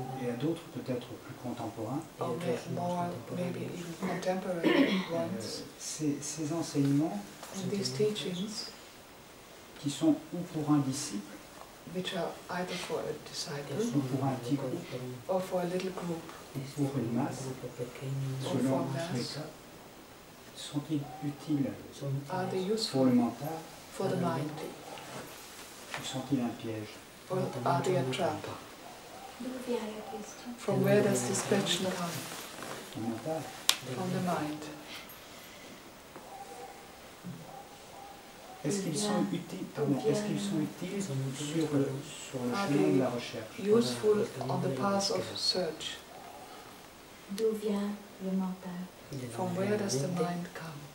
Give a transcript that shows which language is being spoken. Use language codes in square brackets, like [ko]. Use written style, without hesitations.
[fr] et à d'autres peut-être plus contemporains. [en] or more, maybe even contemporary ones. [fr] Ces enseignements [en] And these teachings, [fr] qui sont ou pour un disciple [en] which are either for a disciple [fr] ou pour un petit groupe [en] or for a little group, [fr] ou pour une masse, selon les cas, sont-ils utiles [en] are they [fr] pour [en] useful [fr] le mental [en] for the mind, [fr] ou sont-ils un piège? [en] or are they a trap? [fr] D'où vient la question? [en] From where does this question come? [fr] Le mental. [en] From the mind. [fr] Est-ce qu'ils sont utiles, est-ce qu'ils sont utiles sur le chemin de la recherche? [en] Useful on the path of search. [fr] D'où vient le mental? [en] From where does the mind come?